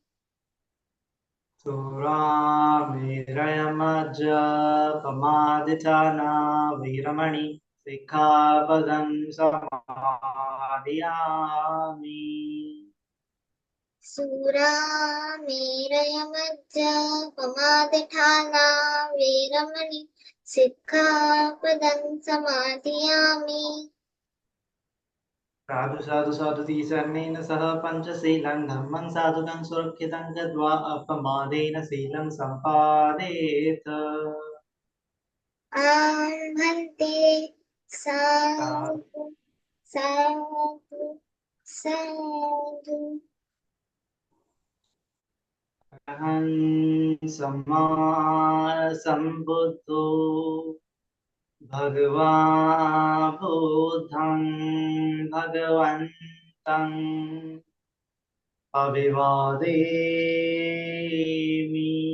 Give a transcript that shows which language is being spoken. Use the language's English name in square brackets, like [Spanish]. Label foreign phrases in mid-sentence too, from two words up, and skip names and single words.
[Pali] सुरामेरयमज्जपमादिचाना वीरमणि सिक्खापदं समादयामि। सूरामेरयमज्जपमादठाना वीरमणि सिक्खापदं समाधियामि। साधु साधु साधु तीसरणेन सह पंचशीलं धम्मं साधुकं सुरक्षितं गत्वा अपमादेन शीलं सम्पादेत। आम्भन्ते साधु साधु साधु। अहं सम्मा सम्बुद्धो भगवान् बुद्धं भगवन्तम् अभिवादेमि।